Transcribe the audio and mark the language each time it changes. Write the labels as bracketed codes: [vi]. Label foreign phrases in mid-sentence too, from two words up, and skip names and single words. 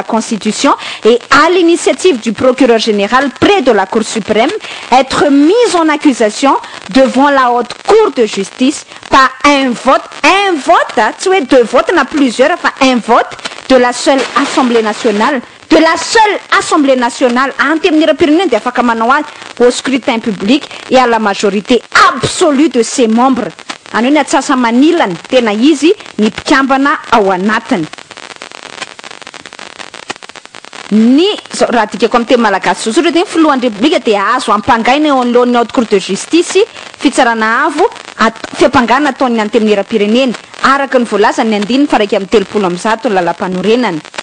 [fr] Constitution et à l'initiative du procureur général près de la Cour suprême, être mis en accusation devant la Haute Cour de justice par un vote, tu es deux votes, on a plusieurs, enfin un vote de la seule Assemblée nationale, au scrutin public et à la majorité absolue de ses membres. [mg] Ano ny atsasa manilany tena izy ny mpikambana ao anatiny. Ny raha dikako amin'ny teny malagasy sosotra de filohan'ny republika de azo ampangaina eo anoloan'ny [fr] haute cour de justice [mg] fitsarana avo fiampangana ataony anty amin'ny era-pirenena araka ny voalaza ny andininy fa raiky amin'ny 30 Lalampanorenana.